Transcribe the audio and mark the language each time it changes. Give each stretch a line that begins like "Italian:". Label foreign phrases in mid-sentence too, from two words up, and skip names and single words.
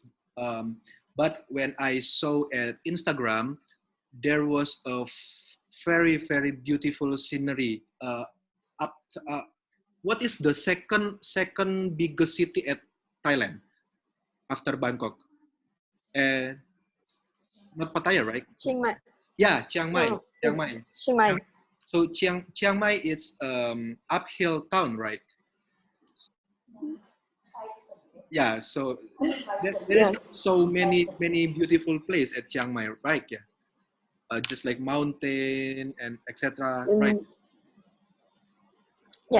English: But when I saw at Instagram, there was a very beautiful scenery. Up what is the second biggest city at Thailand after Bangkok? Not Pattaya, right? Chiang Mai. Yeah, Chiang Mai. No, Chiang Mai. Chiang Mai. So Chiang Mai is uphill town, right? Yeah. So there is so many beautiful places at Chiang Mai, right? Yeah. Just like mountain and etc. Right. Yes.